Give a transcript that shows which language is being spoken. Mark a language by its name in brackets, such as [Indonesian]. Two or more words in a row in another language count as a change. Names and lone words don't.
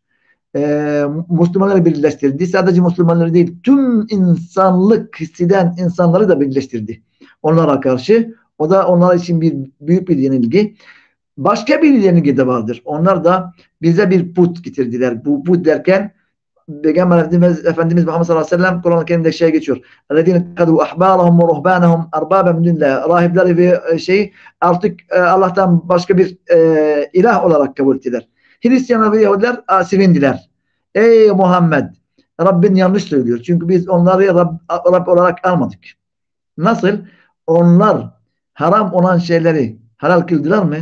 [Turkish] Müslümanları birleştirdi. Sadece Müslümanları değil, tüm insanlık hisseden insanları da birleştirdi onlara karşı. O da onlar için büyük bir yenilgi. Başka bir yenilgi de vardır. Onlar da bize bir put getirdiler. Bu put derken Peygamber Efendimiz Muhammed [Arabic] صلى الله عليه وسلم [Turkish] Kur'an-ı Kerim'de şey geçiyor. [Arabic] اَلَّذ۪ينَ اتَّخَذُوا اَحْبَارَهُمْ وَرُهْبَانَهُمْ اَرْبَابًا مِنْ دُونِ [Turkish] Rahipleri ve artık Allah'tan başka bir ilah olarak kabul ettiler. Hristiyanlar ve Yahudiler sevindiler. Ey Muhammed, Rabbin yanlış söylüyor. Çünkü biz onları Rab olarak almadık. Nasıl? Onlar haram olan şeyleri halal kıldılar mı?